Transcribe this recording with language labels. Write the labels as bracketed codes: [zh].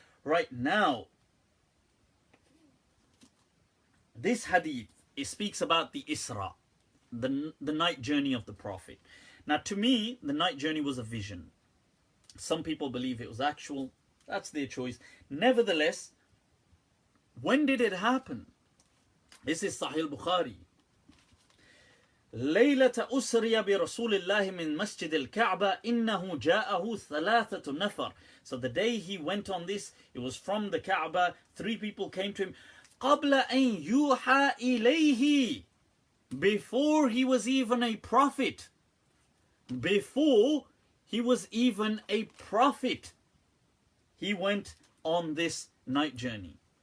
[en] Right now, this hadith, it speaks about the Isra, the night journey of the Prophet. Now, to me, the night journey was a vision. Some people believe it was actual. That's their choice. Nevertheless, when did it happen? This is Sahih Bukhari. [ar] ليلة أسري برسول الله من مسجد الكعبة إنه جاءه ثلاثة نفر. [en] So the day he went on this, it was from the Kaaba. 3 people came to him. [ar] قبل أن يوحى إليه. [en] Before he was even a prophet. Before he was even a prophet, he went on this night journey.